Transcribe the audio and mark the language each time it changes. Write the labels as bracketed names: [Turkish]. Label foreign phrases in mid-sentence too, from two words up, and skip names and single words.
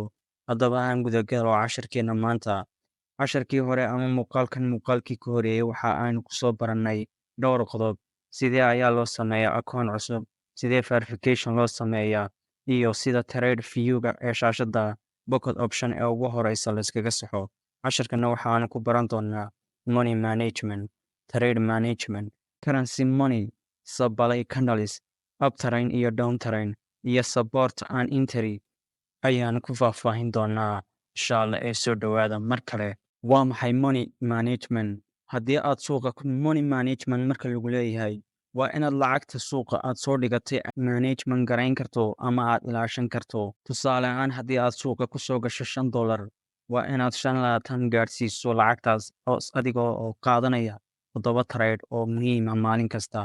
[Somali] Haddaba aan gudagalo casharkeena maanta. Casharkii hore ama muuqaalkii ka horeeyay waxa aynu ku soo barannay dhowr qodob. Sidee ayaa loo sameeyaa akoon cusub, sidee verification loo sameeyaa, iyo sida [English] trade view- [Somali] ga ee shaashadda Pocket Option ee ugu horeysa la iskaga saxo. Casharkana waxaanu ku baran doonaa [English] money management, trade management, currency money, supply candles, [Somali] uptrend iyo downtrend, iyo [English] support and entry [Somali] ayaan ku faahfaahin doonaa [Arabic] insha Allah [Somali] ee soo dhowaada. Mar kale, waa maxay [English] money management? [Somali] Haddii aad suuqa [English] money management [Somali] marka lagu leeyahay waa inaad lacagta suuqa aad soo dhigatay management garayn karto ama aad ilaashan karto. Tusaale ahaan, haddii aad suuqa ku soo gasho $5 waa inaad 25 gaadhsiiso lacagtaas adigoo oo qaadanaya 7 trade oo muhiim ah maalin kasta.